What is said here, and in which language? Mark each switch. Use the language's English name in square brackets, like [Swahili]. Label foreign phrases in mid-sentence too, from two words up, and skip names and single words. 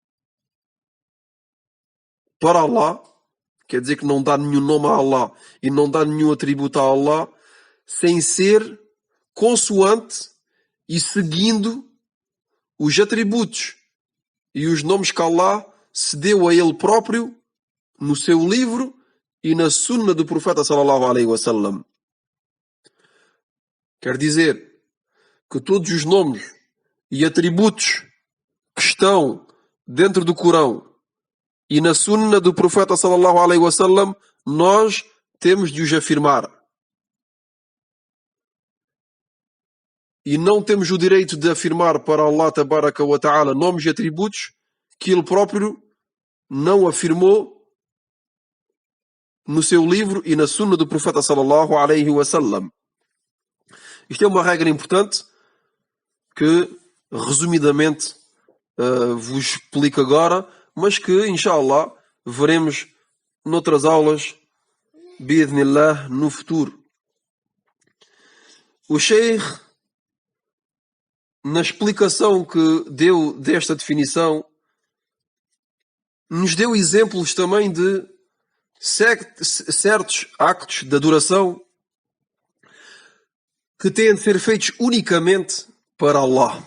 [Portuguese] para Allah, quer dizer que não dá nenhum nome a Allah e não dá nenhum atributo a Allah, sem ser consoante e seguindo os atributos e os nomes que Allah se deu a Ele próprio no seu livro e na sunna do profeta [Arabic] صلى الله عليه وسلم. [Portuguese] Quer dizer que todos os nomes e atributos que estão dentro do Corão e na sunna do profeta [Arabic] صلى الله عليه وسلم, [Portuguese] nós temos de os afirmar. E não temos o direito de afirmar para Allah [Arabic] تبارك وتعالى [Portuguese] nomes e atributos que ele próprio não afirmou no seu livro e na sunna do profeta [Arabic] صلى الله عليه وسلم. [Portuguese] Isto é uma regra importante que, resumidamente, vos explico agora, mas que, [Arabic] إن شاء الله, [Portuguese] veremos noutras aulas, [Arabic] بإذن الله, [Portuguese] no futuro. O Sheikh, na explicação que deu desta definição, nos deu exemplos também de certos actos de adoração que têm de ser feitos unicamente para Allah.